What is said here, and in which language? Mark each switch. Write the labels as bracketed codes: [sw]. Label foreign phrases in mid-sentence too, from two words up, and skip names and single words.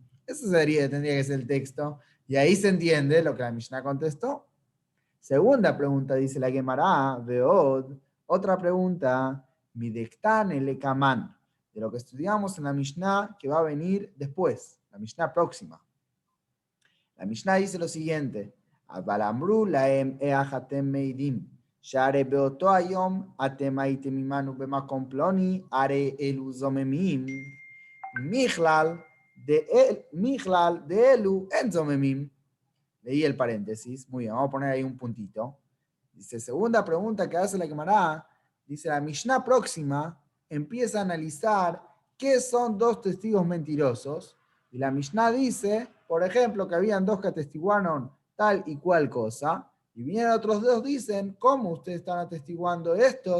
[es] Eso tendría que ser el texto. Y ahí se entiende lo que la Mishnah contestó. Segunda pregunta, dice la Gemara, Veod. Otra pregunta, [he] מדקתני לקמן. [es] De lo que estudiamos en la Mishnah que va a venir después, la Mishnah próxima. La Mishnah dice lo siguiente. [he] אבל אמרו להם איך אתם מעידים, שהרי באותו היום אתם הייתם עמנו במקום פלוני, הרי אלו זוממים, מכלל דאלו אין זוממים. [es] Leí el paréntesis, muy bien, vamos a poner ahí un puntito. Dice, segunda pregunta que hace la Gemara, dice la Mishnah próxima, empieza a analizar qué son 2 testigos mentirosos, y la Mishnah dice, por ejemplo, que habían 2 que atestiguaron tal y cual cosa, y vienen otros 2 dicen, ¿cómo ustedes están atestiguando esto?